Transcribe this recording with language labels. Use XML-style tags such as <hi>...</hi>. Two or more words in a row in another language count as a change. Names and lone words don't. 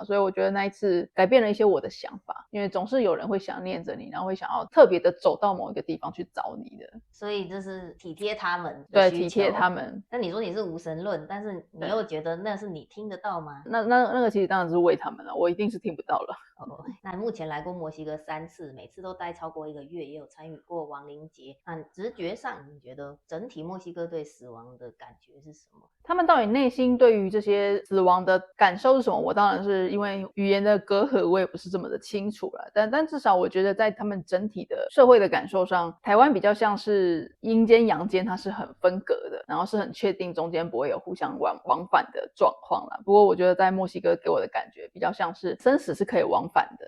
<zh>所以我覺得那一次改變了一些我的想法，因為總是有人會想念着你，然后会想要特別的走到某一個地方去找你的，所以這是體貼他們的需求。對，體貼他們。那你說你是無神論，但是你又覺得那是你聽得到嗎？那個其實當然是為他們了，我一定是聽不到了。那目前來過墨西哥3次，每次都待超過1個月，也有參與過亡靈節。那直覺上你覺得整體墨西哥對死亡的感覺是什麼？他們到底內心對於這些死亡的感受是什麼？我當然是因為語言的隔閡，我也不是這麼的清楚了。但至少我覺得在他們整體的社會的感受上，台灣比較像是陰間陽間，它是很分隔的，然後是很確定中間不會有互相往返的狀況啦。不過我覺得在墨西哥給我的感覺比較像是生死是可以往往返的。</zh>